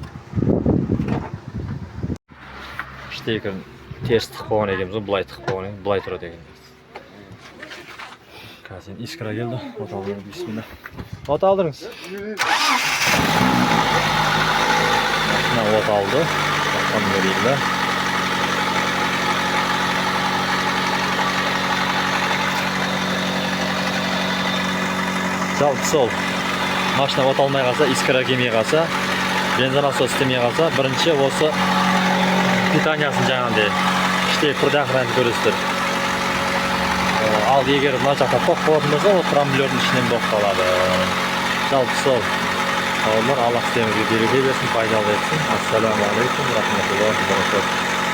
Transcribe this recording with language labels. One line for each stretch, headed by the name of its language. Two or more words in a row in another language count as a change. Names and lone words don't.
Uzbek: Shtekern ters tiqib qo'ygan ekanmiz, bulay tiqib qo'ygan, bulay turadi ekan. Hozir iskra keldi. O't oldiringiz. Bismillah. O't oldiringiz. Mashina o't oldi.
Turkish: Bakın göreyimler.
Kazakh: Жалпы сол.
Uzbek: Mashina o't olmay qalsa, iskra kelmey qalsa, benzin nasosi istemey qalsa, birinchi o'zi pitaniyasini жаңағындай ishlayib turadigan ko'rasizlar.
Kazakh: Al егер мына жақта тоқ болатын болса, ол трамблердің ішінен болып қалады. Жалпы сол. Аллах сіздерге береке берсін, пайдалы етсін.
Arabic: السلام عليكم، رحمة الله وبركاته.